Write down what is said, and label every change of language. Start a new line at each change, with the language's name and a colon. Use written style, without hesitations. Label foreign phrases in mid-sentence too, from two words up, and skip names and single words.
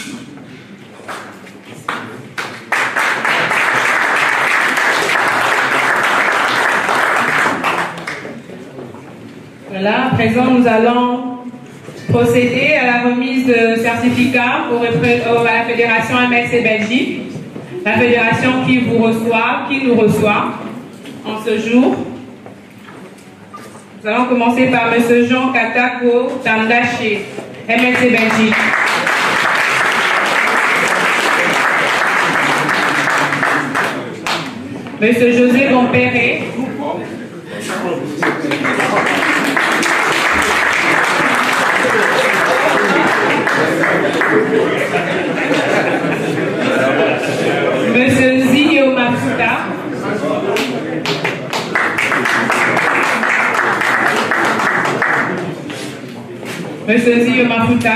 French: Voilà, à présent nous allons procéder à la remise de certificats à la Fédération MLC Belgique, la fédération qui vous reçoit, qui nous reçoit en ce jour. Nous allons commencer par M. Jean Katako Tandaché, MLC Belgique. M. José Bompéré. Monsieur Zio Mafuta. Monsieur Zio Mafuta.